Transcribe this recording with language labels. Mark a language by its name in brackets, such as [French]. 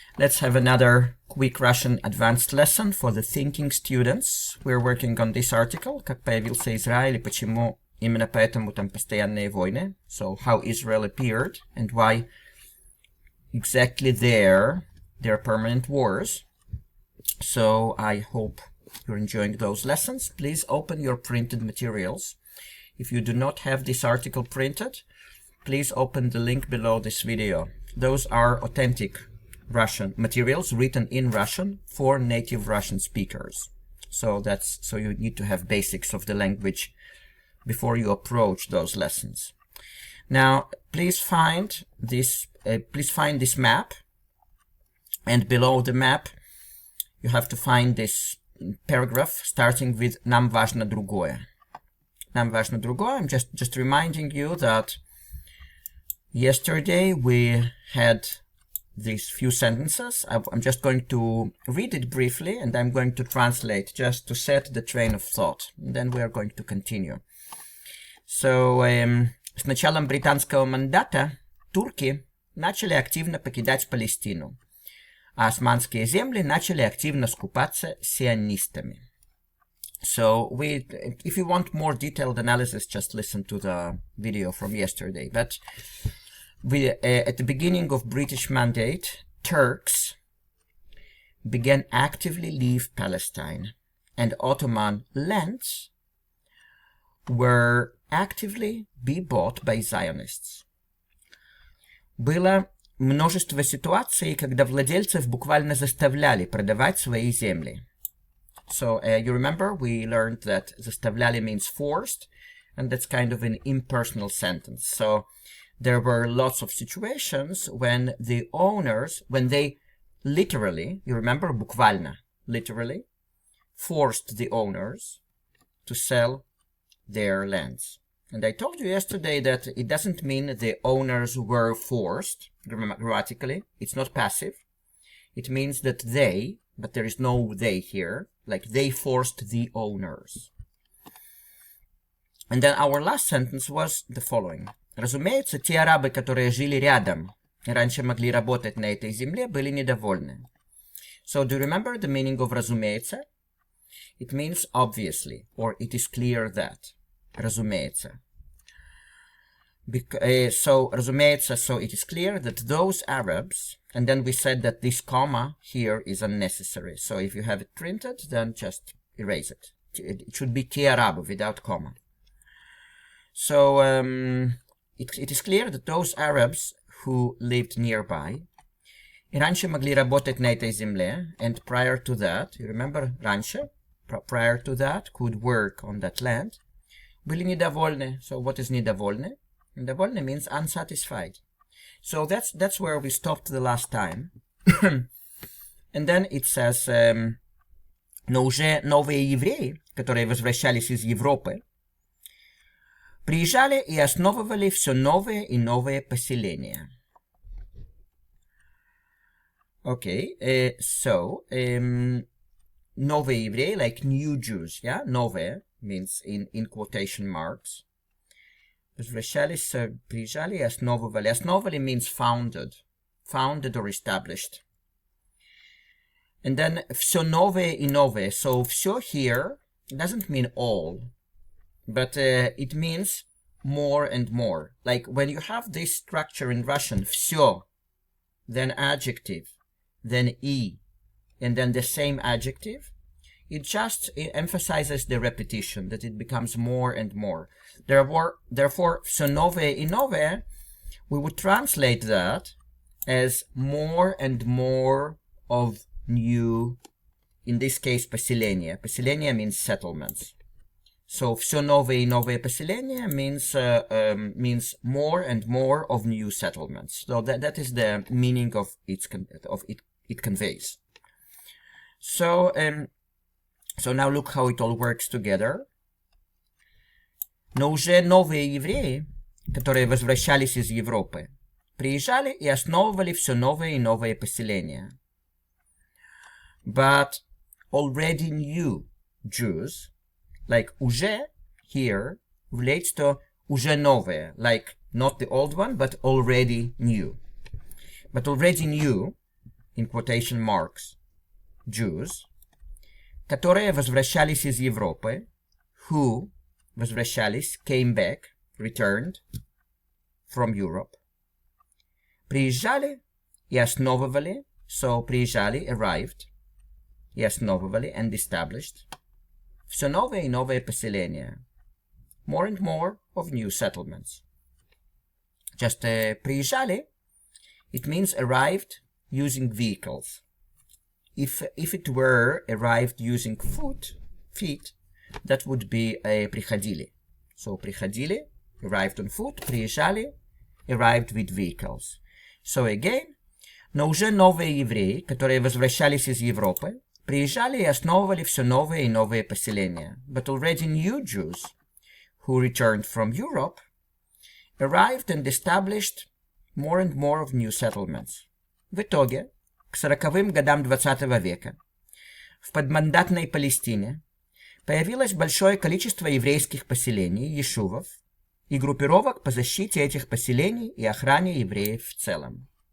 [English] Let's have another quick Russian advanced lesson for the thinking students. We're working on this article, [Russian] как появился Израиль и почему именно поэтому там постоянные войны. [English] So, how Israel appeared and why exactly there are permanent wars. So, I hope you're enjoying those lessons. Please open your printed materials. If you do not have this article printed, please open the link below this video. Those are authentic Russian materials written in Russian for native Russian speakers. So you need to have basics of the language before you approach those lessons. Now, please find this map, and below the map you have to find this paragraph starting with [Russian] "Нам важно другое." Нам важно другое. [English] I'm just reminding you that yesterday we had these few sentences. I'm just going to read it briefly and I'm going to translate just to set the train of thought. And then we are going to continue. So, [Russian] с началом британского мандата турки начали активно покидать Палестину, а османские земли начали активно скупаться сионистами. [English] So, if you want more detailed analysis, just listen to the video from yesterday. But at the beginning of British Mandate, Turks began actively leave Palestine, and Ottoman lands were actively be bought by Zionists. [Russian] Было множество ситуаций, когда владельцев буквально заставляли продавать свои земли. [English] So, you remember we learned that заставляли means forced, and that's kind of an impersonal sentence. So, there were lots of situations when the owners, when they literally, you remember, буквально, literally, forced the owners to sell their lands. And I told you yesterday that it doesn't mean the owners were forced, grammatically, it's not passive. It means that they, but there is no they here, like they forced the owners. And then our last sentence was the following. [Russian] Разумеется, те арабы, которые жили рядом и раньше могли работать на этой земле, были недовольны. [English] So, do you remember the meaning of разумеется? It means obviously, or it is clear that. [Russian] Разумеется. [English] So, разумеется, so it is clear that those Arabs, and then we said that this comma here is unnecessary. So, if you have it printed, then just erase it. It should be [Russian] те арабы [English] without comma. So, it is clear that those Arabs who lived nearby, [Russian] и раньше могли работать на этой земле, [English] and prior to that, you remember раньше, prior to that, could work on that land, [Russian] были недовольны. [English] So what is недовольны? Недовольны means unsatisfied. So that's where we stopped the last time. And then it says, [Russian] но уже новые евреи, которые возвращались из Европы, приезжали и основывали все новые и новые поселения. [English] Okay, so, [Russian] новые евреи, [English] like new Jews, yeah? Новые means in quotation marks. [Russian] Возвращались, приезжали и основывали. [English] Основывали means founded or established. And then [Russian] все новые и новые. [English] So, все here doesn't mean all. But it means more and more. Like when you have this structure in Russian, все, then adjective, then и, and then the same adjective, it emphasizes the repetition, that it becomes more and more. Therefore, [Russian] все новое и новое, [English] we would translate that as more and more of new, in this case, поселения. Поселения means settlements. So, [Russian] все новые и новые поселения [English] means more and more of new settlements. So that is the meaning of it conveys. So, so now look how it all works together. [Russian] Но уже новые евреи, которые возвращались из Европы, приезжали и основывали все новые и новые поселения. [English] But already new Jews, like уже here relates to [Russian] уже новое, [English] like not the old one, but already new. but already new, in quotation marks, Jews, [Russian] которые возвращались из Европы, [English] who возвращались, came back, returned from Europe, [Russian] приезжали и основывали, [English] so приезжали, arrived, [Russian] и основывали, [English] and established, [Russian] все новые и новые поселения, [English] more and more of new settlements. Just приезжали, it means arrived using vehicles. If it were arrived using feet, that would be приходили. So приходили, arrived on foot, приезжали, arrived with vehicles. [Russian] So again, но уже новые евреи, которые возвращались из Европы, приезжали и основывали все новые и новые поселения. [English] But already new Jews, who returned from Europe, arrived and established more and more of new settlements. [Russian] В итоге, к 40-м годам 20 века, в подмандатной Палестине появилось большое количество еврейских поселений, ешувов, и группировок по защите этих поселений и охране евреев в целом.